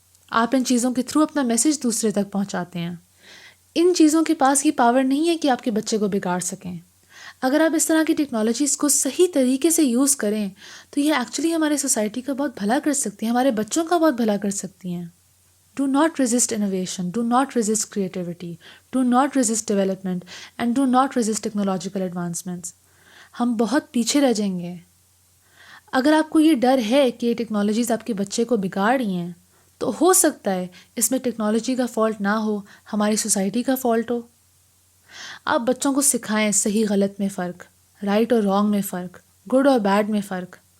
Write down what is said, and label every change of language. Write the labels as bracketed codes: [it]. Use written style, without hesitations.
[ur] آپ ان چیزوں کے تھرو اپنا میسج دوسرے تک پہنچاتے ہیں. ان چیزوں کے پاس یہ پاور نہیں ہے کہ آپ کے بچے کو بگاڑ سکیں. اگر آپ اس طرح کی ٹیکنالوجیز کو صحیح طریقے سے یوز کریں تو یہ ایکچولی ہمارے سوسائٹی کا بہت بھلا کر سکتی ہیں، ہمارے بچوں کا بہت بھلا کر سکتی ہیں. [en] Do not resist innovation, do not resist creativity, do not resist development, and do not resist technological advancements. [ur] ہم بہت پیچھے رہ جائیں گے. اگر آپ کو یہ ڈر ہے کہ یہ ٹیکنالوجیز آپ کے بچے کو بگاڑ رہی ہیں، تو ہو سکتا ہے اس میں ٹیکنالوجی کا فالٹ نہ ہو، ہماری سوسائٹی کا فالٹ ہو. آپ بچوں کو سکھائیں صحیح غلط میں فرق، رائٹ اور رانگ میں فرق، گڈ اور بیڈ میں فرق.